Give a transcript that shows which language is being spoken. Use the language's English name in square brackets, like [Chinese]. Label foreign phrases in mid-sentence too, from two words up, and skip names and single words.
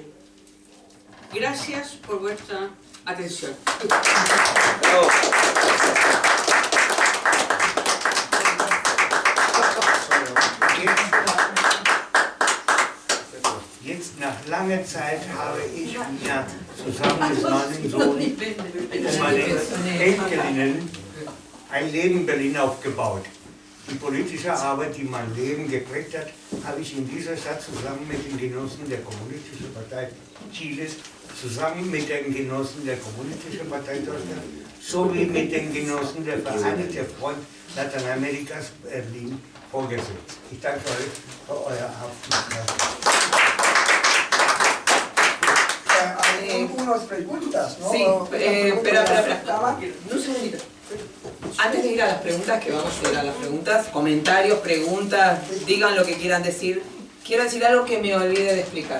[Spanish] Gracias por vuestra atención. [German] Jetzt nach langer Zeit habe ich mir zusammen mit meinem Sohn und meinen Enkelinnen ein Leben in Berlin aufgebaut. Die politische Arbeit, die mein Leben geprägt hat, habe ich in dieser Stadt zusammen mit den Genossen der Kommunistischen Partei Chiles, zusammen mit den Genossen der Kommunistischen Partei Deutschland, sowie mit den Genossen der Vereinigten Front Lateinamerikas Berlin vorgesetzt. Ich danke euch für eure Aufmerksamkeit. [Spanish] Unas preguntas, ¿no? Sí, espera. Un segundito. Antes de ir a las preguntas, que vamos a ir a las preguntas, comentarios, preguntas, digan lo que quieran decir. Quiero decir algo que me olvidé de explicar.